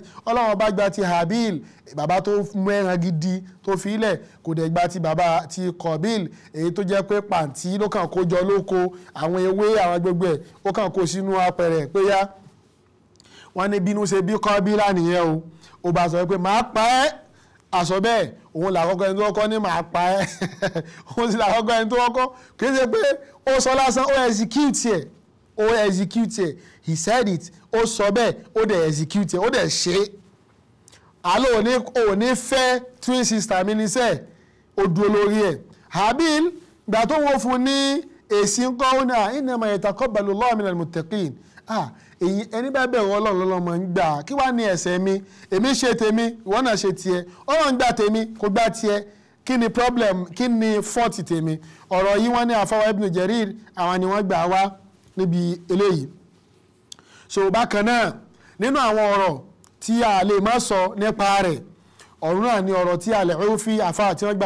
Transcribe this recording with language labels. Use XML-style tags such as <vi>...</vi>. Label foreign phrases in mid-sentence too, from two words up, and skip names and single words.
<yo>Ọlọ́run ọba gba ti Habil bàbá tó mú ẹran gidi tó fi ilẹ̀, kò dẹ̀ gba ti bàbá ti Qabil èyí tó jẹ́ pé pàǹtí ló kàn kó jọ lóko àwọn ewé àwọn gbogbo ẹ̀ ó kàn kó sínú apẹ̀rẹ̀ pé yá wọ́n ní bínú ṣe bí Qabil nìyẹn ó bá sọ pé máa pa ẹ́ àsọ bẹ́ẹ̀ òun làkọ́kọ́ ẹni tó kọ́kọ́ ní máa pa ẹ́ òun sì làkọ́kọ́ ẹni tó kọ́kọ́ kì í ṣe pé ó sọ lásán ó execute ẹ̀</yo> <en>he said it</en> <yo>ó sọ bẹ́ẹ̀ ó dẹ̀ execute ẹ̀ ó dẹ̀ ṣe é. àlọ́ òní fẹ́</yo> <en>twin sister</en> <yo>mi níṣẹ́ ó dúró lórí ẹ̀. Habil gbà tó wọ́n fún ní èsì ńkọ́ ó ní</yo> <ar>إنما يتقبل الله من المتقين</ar> <yo>èyí ẹni bá bẹ̀rù Ọlọ́run lọ́lọ́mọ ń gbà kí wàá ní ẹ̀ṣẹ̀ mi èmi ṣe tèmi ìwọ náà ṣe tiẹ̀ Ọlọ́run gbà tèmi kò gbà tiẹ̀ kí ni problem kí ni fault tèmi. ọ̀rọ̀ yìí wọ́n ní àfọwọ́ Ibn Jarir àwọn ni wọ́n gbà wá níbi eléyìí. So bákan náà nínú àwọn ọ̀rọ̀ tí a lè má sọ nípa rẹ̀ ọ̀rọ̀ náà ni ọ̀rọ̀ tí Al-Ufi àfáà tí wọ́n gbà</yo>